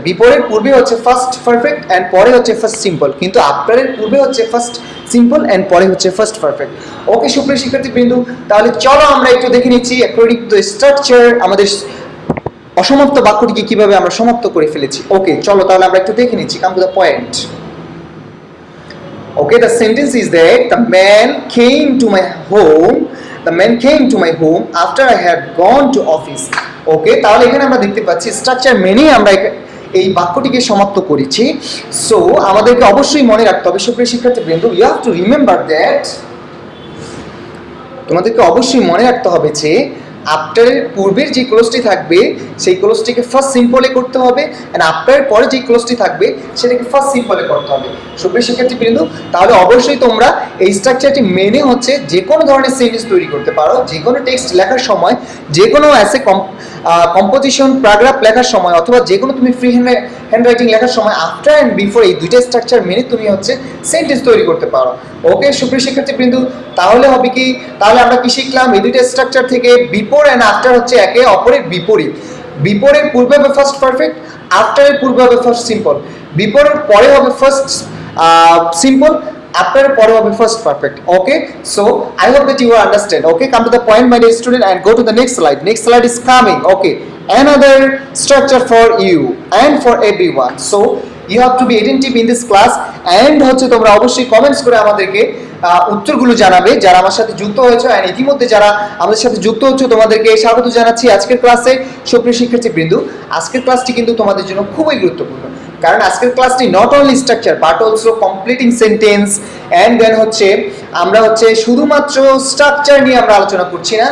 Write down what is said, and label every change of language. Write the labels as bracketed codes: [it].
[bn] বিপরের পূর্বে হচ্ছে first perfect and পরে হচ্ছে ফার্স্ট সিম্পল, কিন্তু আফটারের পূর্বে হচ্ছে ফার্স্ট সিম্পল এন্ড পরে হচ্ছে ফার্স্ট পারফেক্ট। ওকে সুপ্রিয় শিক্ষার্থী বিন্দু, তাহলে চলো আমরা একটু দেখে নিচ্ছি অ্যাকর্ডিং টু স্ট্রাকচার আমাদের অসমাপ্ত বাক্যটিকে কিভাবে আমরা সমাপ্ত করে ফেলেছি। ওকে, চলো তাহলে আমরা একটু দেখে নিচ্ছি। [en] Come to the point. Okay, the sentence is that the man came to my home. The man came to my home after I had gone to office. [bn] Okay, তাহলে এখানে আমরা দেখতে পাচ্ছি স্ট্রাকচার মেনে আমরা এই বাক্যটিকে সমাপ্ত করেছি। সো আমাদেরকে অবশ্যই মনে রাখতে হবে সুপ্রিয় শিক্ষার্থীবৃন্দ, [en] you have to remember that, [bn] তোমাদেরকে অবশ্যই মনে রাখতে হবে যে আফটারের পূর্বের যে ক্লোজটি থাকবে সেই ক্লোজটিকে ফার্স্ট সিম্পলে করতে হবে, এন্ড আফটারের পরে যে ক্লোজটি থাকবে সেটাকে ফার্স্ট সিম্পলে করতে হবে। সুপ্রিয় শিক্ষার্থীবৃন্দ, তাহলে অবশ্যই তোমরা এই স্ট্রাকচারটি মেনে হচ্ছে যে কোনো ধরনের সেন্টেন্স তৈরি করতে পারো, যে কোনো টেক্সট লেখার সময়, যে কোনো অ্যাসে কম্পোজিশন প্যারাগ্রাফ লেখার সময়, অথবা যে কোনো তুমি ফ্রি হ্যান্ড রাইটিং লেখার সময় আফটার অ্যান্ড বিফোর এই দুইটা স্ট্রাকচার মেনে তুমি হচ্ছে সেন্টেন্স তৈরি করতে পারো। ওকে সুপ্রিয় শিক্ষার্থীবৃন্দ, তাহলে হবে কি, তাহলে আমরা কি শিখলাম? এই দুইটা স্ট্রাকচার থেকে বিফোর অ্যান্ড আফটার হচ্ছে একে অপরের বিপরীত। বিফোরের পূর্বে হবে ফার্স্ট পারফেক্ট, আফটারের পূর্বে হবে ফার্স্ট সিম্পল, বিফোরের পরে হবে ফার্স্ট সিম্পল, after পরে হবে first perfect. [en] Okay, so I hope that you understand. Okay, come to the point my dear student and go to the next slide. Next slide is coming. Okay, another structure for you and for everyone. So you have to be attentive in this class and [bn] হচ্ছে তোমরা অবশ্যই comments করে আমাদেরকে উত্তরগুলো জানাবে যারা আমার সাথে যুক্ত হয়েছে, and ইতিমধ্যে যারা আমাদের সাথে যুক্ত হচ্ছে তোমাদেরকে স্বাগত জানাচ্ছি আজকের ক্লাসে। সুপ্রিয় শিক্ষার্থীবৃন্দ, আজকের ক্লাসটি কিন্তু তোমাদের জন্য খুবই গুরুত্বপূর্ণ, কারণ আজকের ক্লাসটি not only structure but also completing sentence, and then হচ্ছে আমরা হচ্ছে শুধুমাত্র স্ট্রাকচার নিয়ে আমরা আলোচনা করছি না।